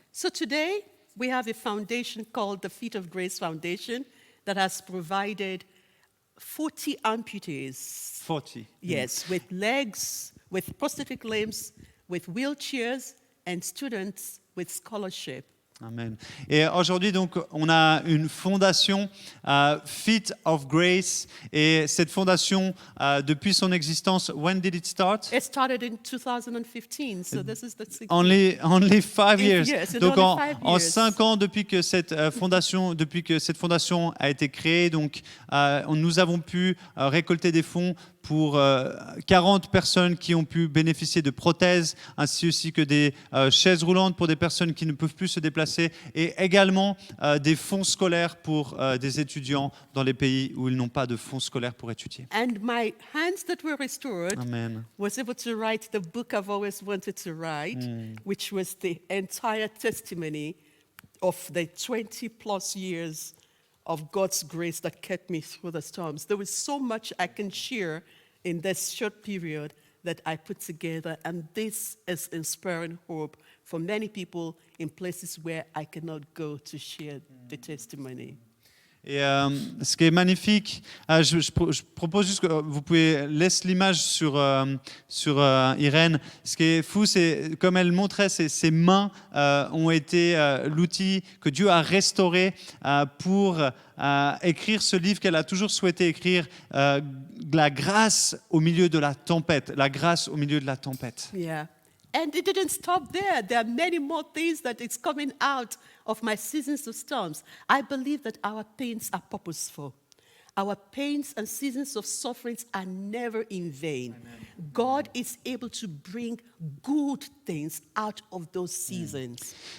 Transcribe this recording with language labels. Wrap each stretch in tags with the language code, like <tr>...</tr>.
<en>So today, we have a foundation called the Feet of Grace Foundation that has provided 40 amputees. 40. Yes, with legs, with prosthetic limbs, with wheelchairs, and students with scholarship. Amen.</en> <fr>Et aujourd'hui, donc, on a une fondation, Feet of Grace. Et cette fondation, depuis son existence,</fr> <en>when did it start? It started in 2015, so this is the 16th. Only 5 years. Yes, in</en> <fr>Donc</fr> <en>only 5</en> <fr>en</fr> <en>years.</en> <fr>5 ans depuis que cette fondation a été créée, donc nous avons pu récolter des fonds pour 40 personnes qui ont pu bénéficier de prothèses, ainsi aussi que des chaises roulantes pour des personnes qui ne peuvent plus se déplacer, et également des fonds scolaires pour des étudiants dans les pays où ils n'ont pas de fonds scolaires pour étudier.</fr> <en>And my hands that were restored Amen. was able to write the book I've always wanted to write, which was the entire testimony of the 20 plus years of God's grace that kept me through the storms. There was so much I can share in this short period that I put together, and this is inspiring hope for many people in places where I cannot go to share the testimony.</en> <fr>Et ce qui est magnifique, je propose juste que vous pouvez laisser l'image sur Irène. Ce qui est fou, c'est comme elle montrait, ses mains ont été l'outil que Dieu a restauré pour écrire ce livre qu'elle a toujours souhaité écrire, la grâce au milieu de la tempête, la grâce au milieu de la tempête.</fr> <en>Yeah. And it didn't stop there. There are many more things that is coming out of my seasons of storms. I believe that our pains are purposeful. Our pains and seasons of sufferings are never in vain. Amen. God is able to bring good things out of those seasons.</en>